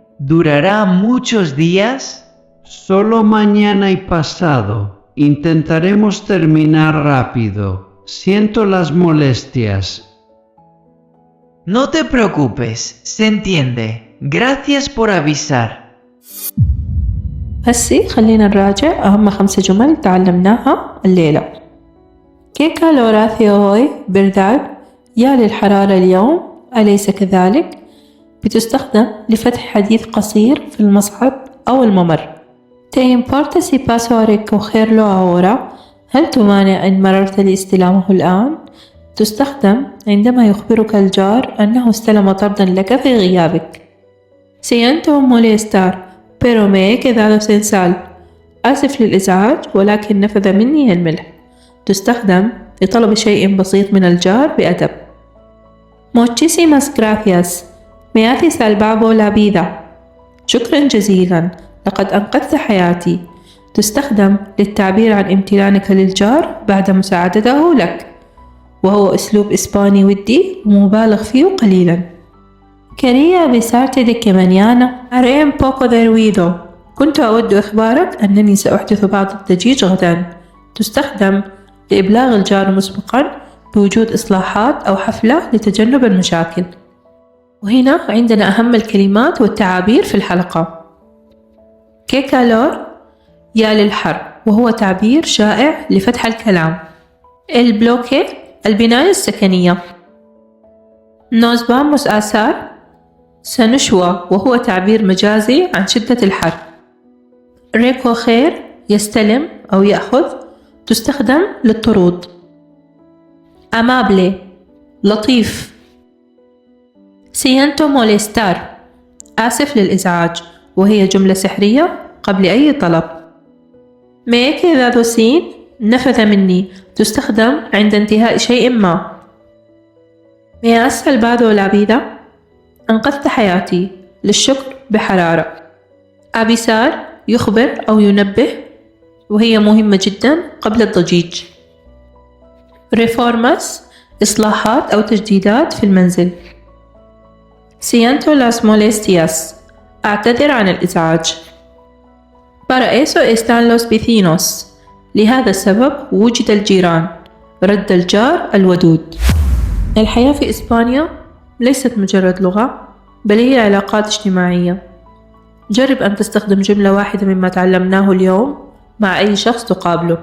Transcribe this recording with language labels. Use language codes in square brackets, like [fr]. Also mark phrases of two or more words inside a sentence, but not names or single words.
[es] ¿Durará muchos días? Solo mañana y pasado. Intentaremos terminar rápido. Siento las molestias. No te preocupes, se entiende. Gracias por avisar. [ar] هسي خلينا نراجع أهم 5 جمل تعلمناها الليلة. [es] ¿Qué calor hace hoy, verdad? [ar] يا للحرارة اليوم، أليس كذلك؟ بتستخدم لفتح حديث قصير في المصعد أو الممر. [es] ¿Te importa si paso a recogerlo ahora؟ [ar] هل تمانع إن مررت لاستلامه الآن؟ تستخدم عندما يخبرك الجار أنه استلم طردا لك في غيابك. [es] Siento molestar, pero me he quedado sin sal. [ar] آسف للإزعاج ولكن نفذ مني الملح. تستخدم لطلب شيء بسيط من الجار بأدب. [es] Muchísimas gracias. Me hace salvado la vida. [ar] شكرا جزيلا. لقد أنقذت حياتي. تستخدم للتعبير عن امتنانك للجار بعد مساعدته لك، وهو أسلوب إسباني ودي ومبالغ فيه قليلا. [es] Quería avisarte de que mañana haré un poco de ruido. [ar] كنت أود إخبارك أنني سأحدث بعض الضجيج غدا. تستخدم لإبلاغ الجار مسبقا بوجود إصلاحات أو حفلة لتجنب المشاكل. وهنا عندنا أهم الكلمات والتعابير في الحلقة. [es] qué calor [ar] يا للحر، وهو تعبير شائع لفتح الكلام. البلوكي البناية السكنية. [es] Nos vamos a asar. [ar] سنشوى وهو تعبير مجازي عن شدة الحر. recoger يستلم أو يأخذ، تستخدم للطرود. amable لطيف. [es] siento molestar [ar] آسف للإزعاج، وهي جملة سحرية قبل أي طلب. [es] me he quedado sin [ar] نفذ مني، تستخدم عند انتهاء شيء ما. [es] me has salvado la vida [ar] أنقذت حياتي، للشكر بحرارة. avisar يخبر أو ينبه، وهي مهمة جدا قبل الضجيج. reformas إصلاحات أو تجديدات في المنزل. [es] siento las molestias [ar] أعتذر عن الإزعاج. [es] para eso están los vecinos [ar] لهذا السبب وجد الجيران، رد الجار الودود. الحياة في إسبانيا ليست مجرد لغة، بل هي علاقات اجتماعية. جرب أن تستخدم جملة واحدة مما تعلمناه اليوم مع أي شخص تقابله.